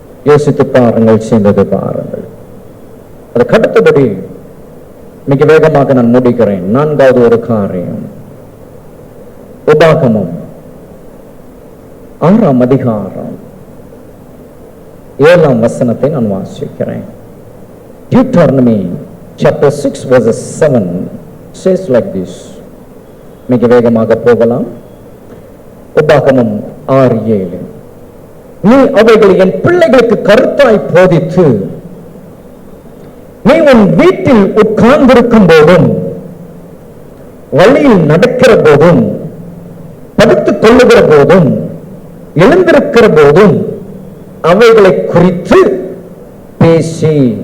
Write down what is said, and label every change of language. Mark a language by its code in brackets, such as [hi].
[ta] யோசித்து பாருங்கள், செய்தது பாருங்கள். அதுக்கு அடுத்தபடி மிக வேகமாக நான் முடிக்கிறேன். 4வது ஒரு காரியம், உபாகமம் 6ஆம் அதிகாரம் 7ஆம் வசனத்தை நான் வாசிக்கிறேன். [en] Deuteronomy chapter 6 verses 7 says like this. [ta] மிக வேகமாக போகலாம். உபாகமம் 6:7, நீ அவைகளை என் பிள்ளைகளுக்கு கருத்தாய் போதித்து, நீ உன் வீட்டில் உட்கார்ந்திருக்கும் போதும், வழியில் நடக்கிற போதும், படுத்துக் கொள்ளுகிற போதும், எழுந்திருக்கிற போதும் அவைகளை குறித்து பேசி.